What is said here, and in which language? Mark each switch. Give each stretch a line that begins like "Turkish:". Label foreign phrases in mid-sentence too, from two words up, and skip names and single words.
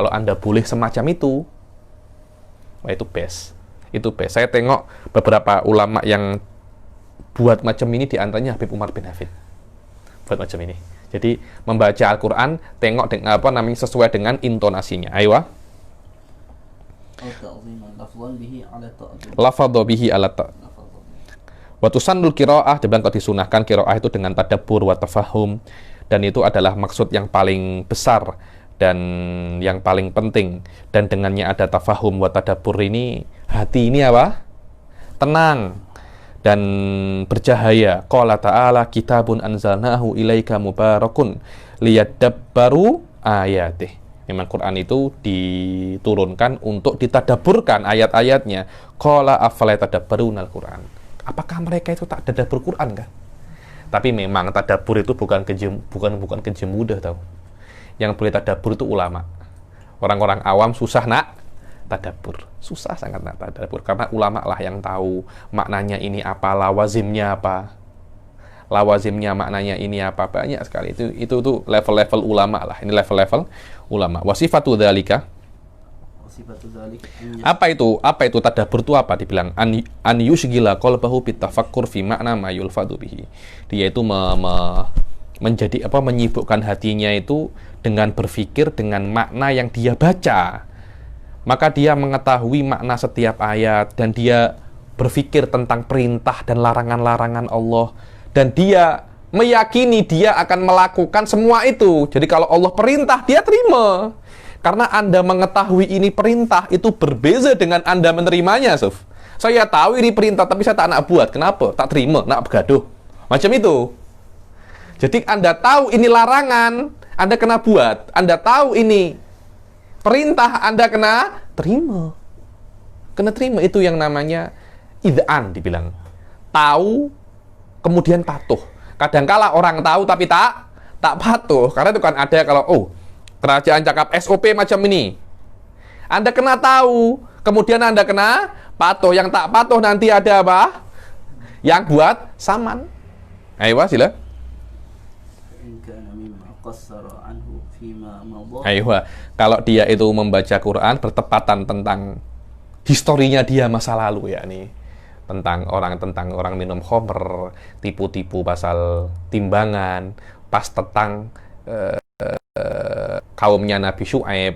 Malay: Kalau Anda boleh semacam itu, wah itu best. Itu best. Saya tengok beberapa ulama yang buat macam ini, di antaranya Habib Umar bin Hafid buat macam ini. Jadi membaca Al-Quran tengok dengan apa namanya, sesuai dengan intonasinya. Ayo.
Arabic: لفظه به على وتسن القراءة,
Malay: dan kalau disunahkan qiraah itu dengan
Arabic: تدبر وتفهم,
Malay: dan itu adalah maksud yang paling besar dan yang paling penting, dan dengannya ada
Arabic: تفهم وتدبر
Malay: ini, hati ini apa? Tenang dan bercahaya.
Arabic: قال تعالى كتاب أنزلناه إليك مبارك ليدبروا آياته.
Malay: Memang Quran itu diturunkan untuk ditadaburkan ayat-ayatnya.
Arabic: قال أفلا يتدبرون القرآن.
Malay: Apakah mereka itu tak tadabbur Quran kan? Tapi memang tadabbur itu bukan kerja mudah tahu. Yang boleh tadabbur itu ulama. Orang-orang awam susah nak tadabbur. Susah sangat nak tadabbur karena ulama lah yang tahu maknanya ini apa, lawazimnya apa. Lawazimnya maknanya ini apa, banyak sekali. Itu tuh level-level ulama lah. Ini level-level ulama.
Arabic: وصفة ذلك.
Malay: Apa itu tadabbur itu apa?
Arabic: Dibilang أن يشغل قلبه بالتفكر في معنى ما يلفظ به.
Malay: Dia itu menjadi apa, menyibukkan hatinya itu dengan berpikir dengan makna yang dia baca. Maka dia mengetahui makna setiap ayat, dan dia berpikir tentang perintah dan larangan-larangan Allah, dan dia meyakini dia akan melakukan semua itu. Jadi kalau Allah perintah, dia terima. Karena Anda mengetahui ini perintah, itu berbeza dengan Anda menerimanya, Suf. Saya tahu ini perintah, tapi saya tak nak buat. Kenapa? Tak terima, nak bergaduh. Macam itu. Jadi Anda tahu ini larangan, Anda kena buat. Anda tahu ini perintah, Anda kena terima. Kena terima, itu yang namanya id'an dibilang. Tahu, kemudian patuh. Kadangkala orang tahu tapi tak patuh. Karena itu kan ada kalau, kerajaan cakap SOP macam ini, Anda kena tahu, kemudian Anda kena patuh. Yang tak patuh nanti ada apa? Yang buat saman. Ayo, sila. Ayo, kalau dia itu membaca Quran bertepatan tentang historinya dia masa lalu, ya nih, tentang orang minum khamr, tipu-tipu pasal timbangan, pas tentang kaumnya Nabi Syuaib.